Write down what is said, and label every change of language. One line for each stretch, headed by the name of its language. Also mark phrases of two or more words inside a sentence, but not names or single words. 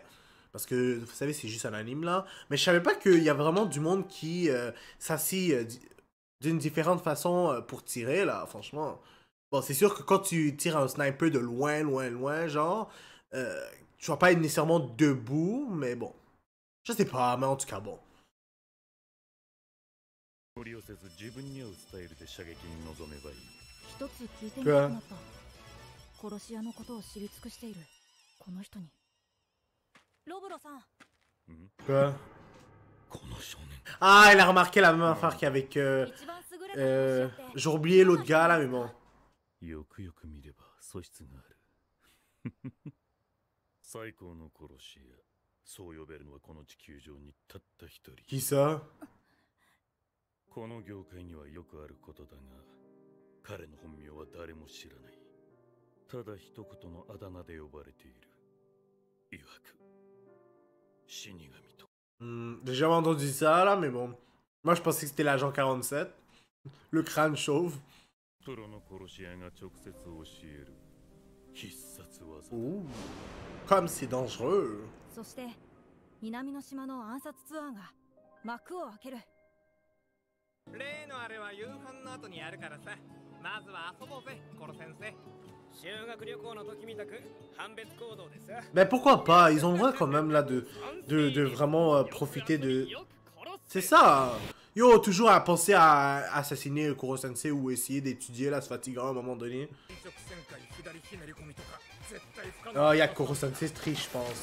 French: Parce que, vous savez, c'est juste un anime, là. Mais je savais pas qu'il y a vraiment du monde qui s'assit d'une différente façon pour tirer, là, franchement. Bon, c'est sûr que quand tu tires un sniper de loin, loin, loin, genre, tu vas pas être nécessairement debout, mais bon. Je sais pas, mais en tout cas, bon.
Japanese: 無理をせず自分に合うスタイルで射撃に臨めばいい。一つ聞いてみたくなった。殺し屋のことを知り尽くしているこの人に。ロブロさん。
French: Quoi? Ah, elle a remarqué la même affaire qu'avec... j'ai oublié l'autre gars, là, mais bon.
Japanese: よくよく見れば素質がある。最高の殺し屋。そう呼べるのはこの地球上にたった一人。
French: Qui ça?
Japanese: この業界にはよくあることだが、彼の本名は誰も知らない。ただ一言のあだ名で呼ばれている。曰く、死神と。
French: J'ai jamais entendu ça, là, mais bon. Moi, je pensais que c'était l'agent 47. Le crâne chauve.
Japanese: プロの殺し屋が直接教える必殺技。
French: Ouh. Comme c'est dangereux.
Japanese: そして南の島の暗殺ツアーが幕を開ける。例のあれは夕飯の後にやるからさ。まずは遊ぼうぜ、コロ先生。修学旅行の時みたく判別行動でさ。
French: Mais pourquoi pas? Ils ont le droit quand même là de vraiment profiter de... C'est ça! Yo, toujours à penser à assassiner Kuro-sensei ou essayer d'étudier là, c'est fatigant à un moment donné. Oh, il y a Kuro-sensei triche, je pense.